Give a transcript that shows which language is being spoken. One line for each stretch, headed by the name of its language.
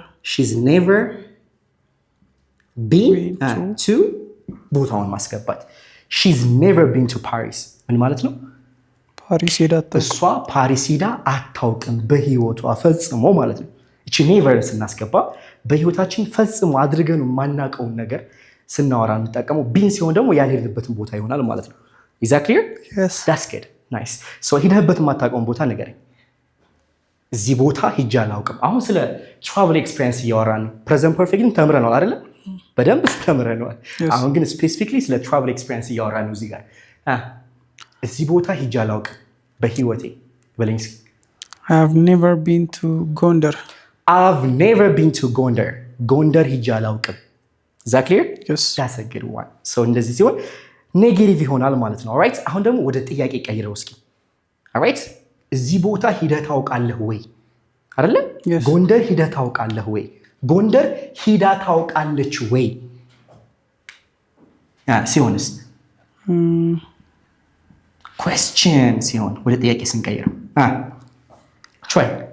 English: she's never been to
Amharic: ቦታውን ማስገባት
English: she's never been to Paris
Amharic: ምን ማለት ነው ፓሪስ ሄዳ አታውቅም እሷ ፓሪስ ሄዳ አታውቅም በህይወቷ ፈጽሞ ማለት ነው እቺ never ስናስገባ በህይወታችን ፈጽሞ አድርገን ማናቀውን ነገር ስናወራ እንጠቀመው ቢን ሲሆን ደግሞ ያልሄድንበትን ቦታ ይሆናል ማለት ነው
English: is that clear yes that's good nice so
Amharic: ሄደህበት ማታውቀውን ቦታ ንገረኝ እዚህ ቦታ ሂጄ አላውቅም አሁን ስለ travel experience እያወራን ነው present perfect ግን ተምረናል አይደለ በደንብ ተምረናል አሁን ግን specifically ስለ travel experience እያወራን ነው እዚህ ጋር እዚህ ቦታ ሂጄ አላውቅም በህይወቴ በለኝ
English: I have never been to Gondar I've never been to
Amharic: ጎንደር ሂጄ አላውቅም
English: is that clear yes that's a good one so
Amharic: እንደዚህ ሲሆን ኔጌቲቭ ይሆናል ማለት ነው alright አሁን ደግሞ ወደ ጥያቄ ቀይረው እስኪ alright እዚህ ቦታ ሂደህ ታውቃለህ ወይ አይደለ ጎንደር ሂደህ ታውቃለህ ወይ ጎንደር ሂዳ ታውቃለች ወይ ሲሆንስ question ሲሆን ወደ ጥያቄ ስንቀይረው try